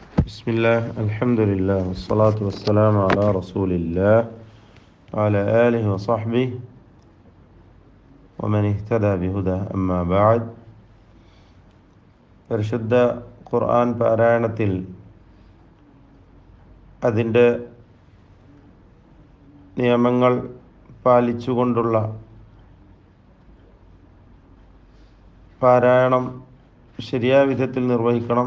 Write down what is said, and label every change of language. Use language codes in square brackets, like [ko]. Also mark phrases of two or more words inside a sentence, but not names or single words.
[ar] بسم الله الحمد لله والصلاة والسلام على رسول الله وعلى آله وصحبه ومن اهتدى بهداه أما بعد [ml] പരിശുദ്ധ ഖുർആൻ പാരായണത്തിൽ അതിൻ്റെ നിയമങ്ങൾ പാലിച്ചുകൊണ്ടുള്ള പാരായണം ശരിയായ വിധത്തിൽ നിർവഹിക്കണം.